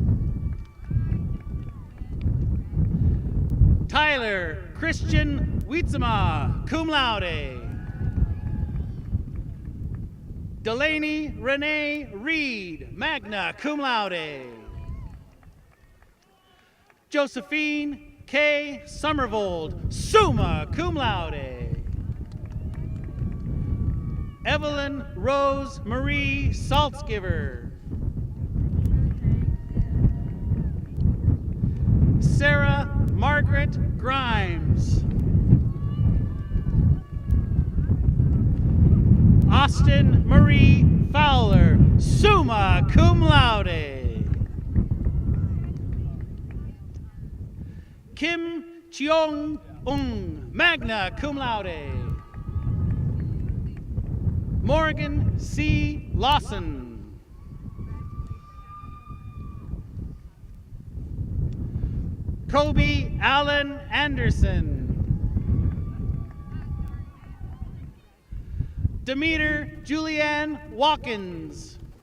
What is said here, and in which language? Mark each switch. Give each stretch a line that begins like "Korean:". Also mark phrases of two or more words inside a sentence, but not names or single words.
English: Tyler Christian Wietzema,
Latin: cum laude.
English: Delaney Renee Reed,
Latin: magna cum laude.
English: Josephine K. Summervold,
Latin: summa cum laude.
English: Evelyn Rose Marie Saltzgiver. Sarah Margaret Grimes. Austin Marie Fowler,
Latin: summa cum laude.
English: Kim Cheong-ung,
Latin: magna cum laude.
English: Morgan C. Lawson. Kobe Allen Anderson. Demeter Julianne Watkins.